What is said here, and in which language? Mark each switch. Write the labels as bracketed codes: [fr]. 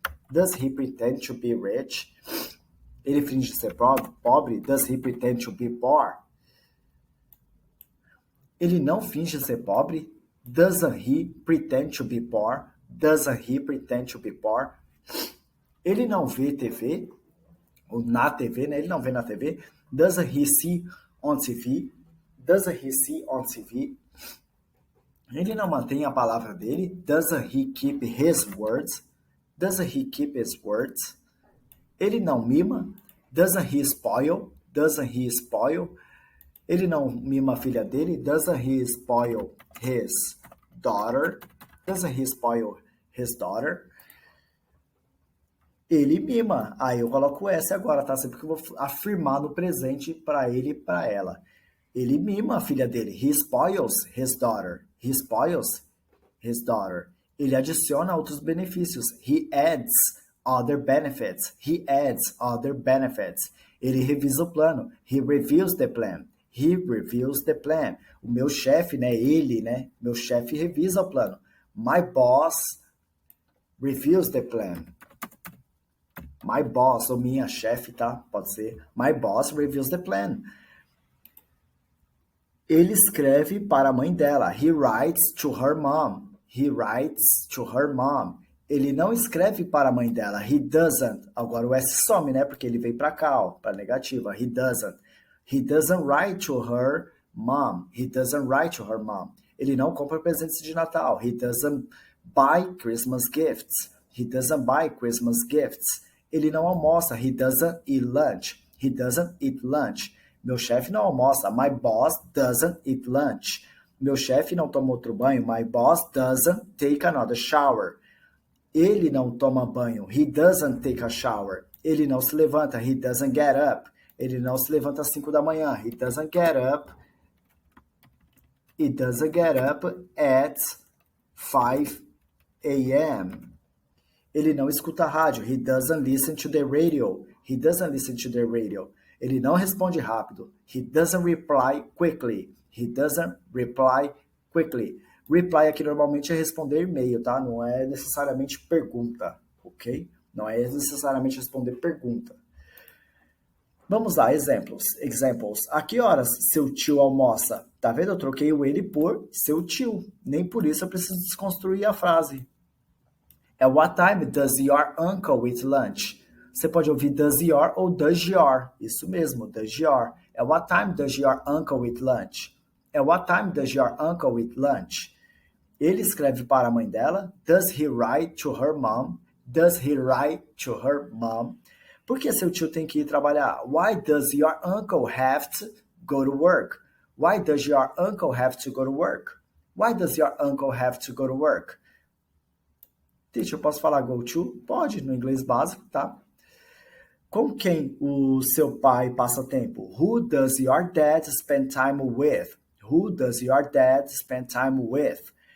[en] Does he pretend to be rich? [pt] Ele finge ser pobre, [en] does he pretend to be poor? [pt] Ele não finge ser pobre, [en] doesn't he pretend to be poor? Doesn't he pretend to be poor? [pt] Ele não vê TV, ou na TV, né? Ele não vê na TV. [en] Doesn't he see on TV? Doesn't he see on TV? [pt] Ele não mantém a palavra dele. [en] Doesn't he keep his words? Doesn't he keep his words? [pt] Ele não mima. [en] Doesn't he spoil? Doesn't he spoil? [pt] Ele não mima a filha dele. [en] Doesn't he spoil his daughter? Doesn't he spoil his daughter? [pt] Ele mima. Aí eu coloco S agora, tá? Sempre que eu vou afirmar no presente para ele e para ela. Ele mima a filha dele. [en] He spoils his daughter. He spoils his daughter. [pt] Ele adiciona outros benefícios. [en] He adds other benefits. He adds other benefits. [pt] Ele revisa o plano. [en] He reviews the plan. He reviews the plan. [pt] O meu chefe, né? Ele, né? Meu chefe revisa o plano. [en] My boss reviews the plan. My boss, [pt] ou minha chefe, tá? Pode ser. [en] My boss reviews the plan. [pt] Ele escreve para a mãe dela. [en] He writes to her mom. He writes to her mom. [pt] Ele não escreve para a mãe dela. [en] He doesn't. [pt] Agora o S some, né? Porque ele veio para cá, ó, para negativa. [en] He doesn't. He doesn't write to her mom. He doesn't write to her mom. [pt] Ele não compra presentes de Natal. [en] He doesn't buy Christmas gifts. He doesn't buy Christmas gifts. [pt] Ele não almoça. [en] He doesn't eat lunch. He doesn't eat lunch. [pt] Meu chefe não almoça. [en] My boss doesn't eat lunch. [pt] Meu chefe não toma outro banho. [en] My boss doesn't take another shower. [pt] Ele não toma banho. [en] He doesn't take a shower. [pt] Ele não se levanta. [en] He doesn't get up. [pt] Ele não se levanta às 5 da manhã. [en] He doesn't get up. He doesn't get up at 5 a.m. [pt] Ele não escuta a rádio. [en] He doesn't listen to the radio. He doesn't listen to the radio. [pt] Ele não responde rápido. [en] He doesn't reply quickly. He doesn't reply quickly. [pt] Reply aqui normalmente é responder e-mail, tá? Não é necessariamente pergunta, ok? Não é necessariamente responder pergunta. Vamos lá, exemplos. A que horas seu tio almoça? Tá vendo? Eu troquei o ele por seu tio. Nem por isso eu preciso desconstruir a frase. [en] At what time does your uncle eat lunch? [pt] Você pode ouvir does your ou does your. Isso mesmo, does your. [en] At what time does your uncle eat lunch? At what time does your uncle eat lunch? [pt] Ele escreve para a mãe dela. [en] Does he write to her mom? Does he write to her mom? [pt] Por que seu tio tem que ir trabalhar? [en] Why does your uncle have to go to work? Why does your uncle have to go to work? Why does your uncle have to go to work? [pt] Teacher, eu posso falar go to? Pode, no inglês básico, tá? Com quem o seu pai passa tempo? [en] Who does your dad spend time with? Who does your dad spend time with?